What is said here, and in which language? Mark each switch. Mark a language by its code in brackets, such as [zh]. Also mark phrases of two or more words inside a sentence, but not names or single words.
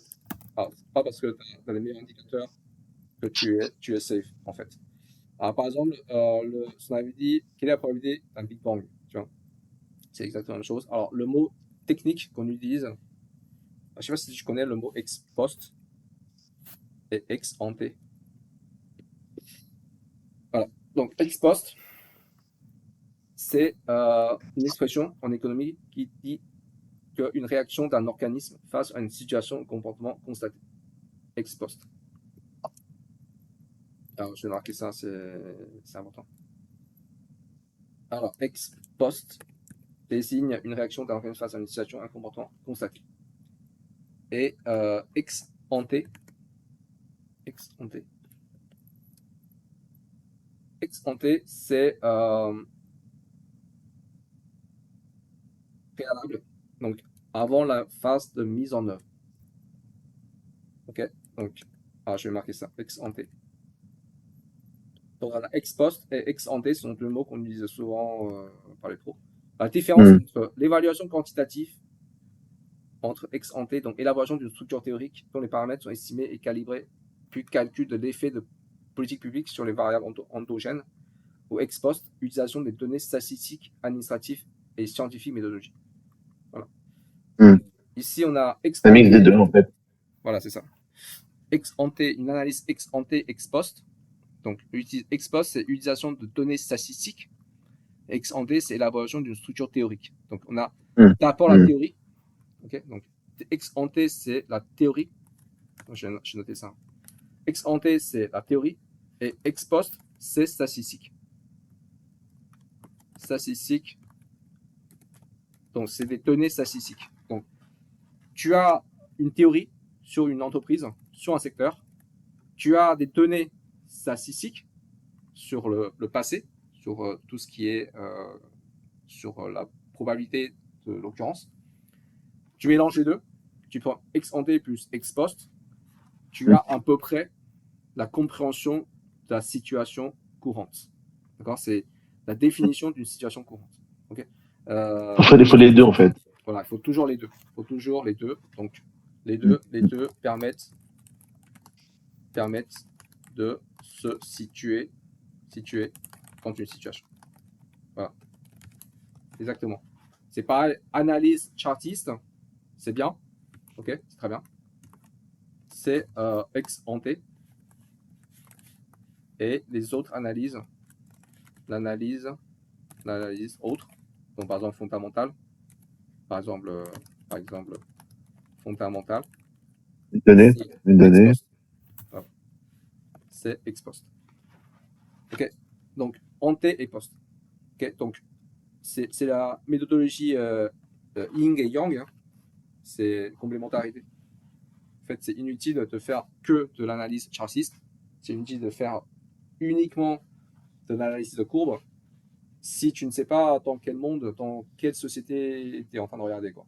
[fr] Alors, pas parce que tu as les meilleurs indicateurs que tu es safe en fait. Alors, par exemple, on avait dit quelle est la probabilité d'un Big Bang, tu vois. C'est exactement la même chose. Alors, le mot technique qu'on utilise, je ne sais pas si tu connais le mot [la] ex post [fr] et [la] ex ante. [fr] Voilà. Donc, [la] ex post, [fr] c'est une expression en économie qui dit qu'une réaction d'un organisme face à une situation ou comportement constaté. [la] Ex post. [fr] Alors, je vais marquer ça, c'est important. Alors, [la] ex post [fr] désigne une réaction d'un organisme face à une situation, un comportement constaté. [la] Et ex ante, ex ante, ex ante, [fr] c'est préalable, donc avant la phase de mise en œuvre. Ok, donc je vais marquer ça, [la] ex ante. [fr] Donc voilà, [la] ex post [fr] et [la] ex ante [fr] sont deux mots qu'on utilise souvent par les pros. La différence Hmm. entre l'évaluation quantitative entre [la] ex ante, [fr] donc élaboration d'une structure théorique dont les paramètres sont estimés et calibrés, puis calcul de l'effet de politique publique sur les variables endogènes, ou [la] ex post, [fr] utilisation des données statistiques, administratives et scientifiques méthodologiques. Voilà. Hmm. Ici, on a ex Un ante. mix des deux, en fait. Voilà, c'est ça. [la] Ex ante, [fr] une analyse [la] ex ante, ex post. Donc, ex post, [fr] c'est utilisation de données statistiques. [la] Ex ante, [fr] c'est élaboration d'une structure théorique. Donc, on a Hmm. d'abord la Hmm. théorie. Okay, donc, [la] ex ante, [fr] c'est la théorie. Je vais noter ça. [la] Ex ante, [fr] c'est la théorie. Et [la] ex post, [fr] c'est statistique. Statistique. Donc, c'est des données statistiques. Donc, tu as une théorie sur une entreprise, sur un secteur. Tu as des données statistiques sur le passé, sur tout ce qui est sur la probabilité de l'occurrence. Tu mélanges les deux, tu prends [la] ex ante [fr] plus [la] ex post, [fr] tu as à peu près la compréhension de la situation courante. D'accord? C'est la définition d'une situation courante. Okay, Il faut les deux, en fait. voilà, il faut toujours les deux. Il faut toujours les deux. Donc, les deux permettent de se situer dans une situation. Voilà. Exactement. C'est pareil, analyse chartiste, c'est bien. Ok, c'est très bien. C'est [la] ex ante. [fr] Et les autres analyses, l'analyse autre, donc par exemple fondamentale, par exemple fondamentale, Une donnée, une ex donnée. post. Voilà. C'est [la] ex post. [fr] Ok, donc ante et post. Ok, donc c'est la méthodologie yin et yang, hein. C'est complémentarité. En fait, c'est inutile de faire que de l'analyse chartiste. C'est inutile de faire uniquement de l'analyse de courbe si tu ne sais pas dans quel monde, dans quelle société tu es en train de regarder, quoi.